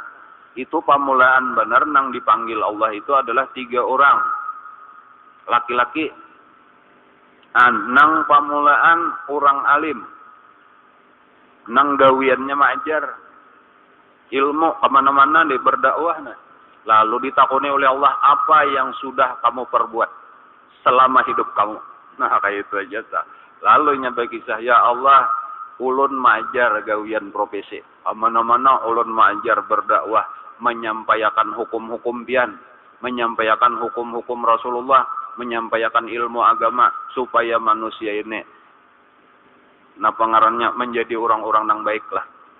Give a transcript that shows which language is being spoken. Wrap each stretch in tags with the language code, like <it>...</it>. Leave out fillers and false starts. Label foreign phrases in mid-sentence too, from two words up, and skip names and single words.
<id>Itu pamulaan benar nang dipanggil Allah itu adalah 3 orang. Laki-laki.</id> <bjn>Nang pamulaan orang alim. Nang gawiannya mengajar.</bjn> <id>Ilmu kemana-mana dia berdakwah. Lalu ditakuni oleh Allah apa yang sudah kamu perbuat selama hidup kamu. Nah kayak itu aja. Lalu nyampe kisah ya Allah ulun mengajar gawian profesi. Kemana-mana ulun mengajar berdakwah. Menyampaikan hukum-hukum pian. Menyampaikan hukum-hukum Rasulullah. Menyampaikan ilmu agama. Supaya manusia ini. Nah pengarannya menjadi orang-orang yang baiklah.</id>